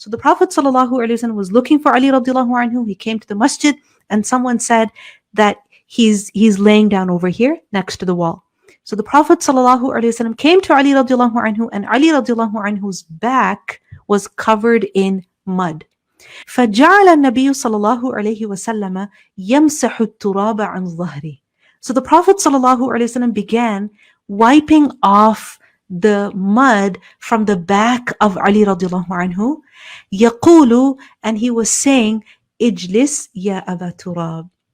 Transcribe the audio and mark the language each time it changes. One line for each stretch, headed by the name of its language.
English: So the Prophet ﷺ was looking for Ali radiallahu anhu. He came to the masjid, and someone said that he's laying down over here next to the wall. So the Prophet ﷺ came to Ali radiallahu anhu, and Ali radiallahu anhu's back was covered in mud.
Arabic: فجعل النبي صلى الله عليه وسلم يمسح التراب عن ظهره.
English: So the Prophet
Arabic: صلى الله عليه وسلم
English: began wiping off the mud from the back of Ali radiallahu anhu.
Arabic: يقول,
English: and he was saying,
Arabic: اجلس يا أبا تراب.